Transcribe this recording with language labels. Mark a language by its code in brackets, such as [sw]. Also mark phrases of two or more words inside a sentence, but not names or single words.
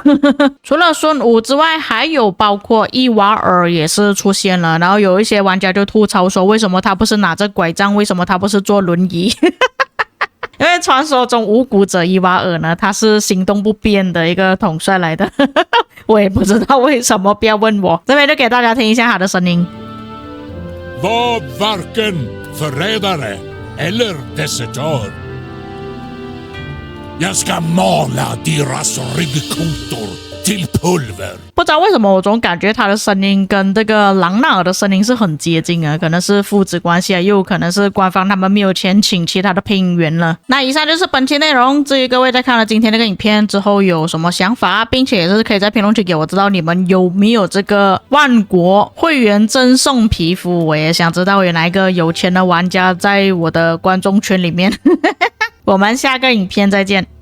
[zh] 除了孙武之外，还有包括伊瓦尔也是出现了，然后有一些玩家就吐槽说，为什么他不是拿着拐杖，为什么他不是坐轮椅？因为传说中无骨者伊瓦尔呢，他是行动不便的一个统帅来的。我也不知道为什么，不要问我。这边就给大家听一下他的声音。 [sv] Var varken förrädare eller desertör. Jag ska mala deras ryggkotor till pulver. [zh] 不知道为什么，我总感觉他的声音跟这个朗纳尔的声音是很接近的，可能是父子关系啊，又可能是官方他们没有钱请其他的配音员了。那以上就是本期内容，至于各位在看了今天这个影片之后有什么想法，并且也是可以在评论区给我知道你们有没有这个万国会员赠送皮肤，我也想知道有哪一个有钱的玩家在我的观众圈里面。我们下个影片再见。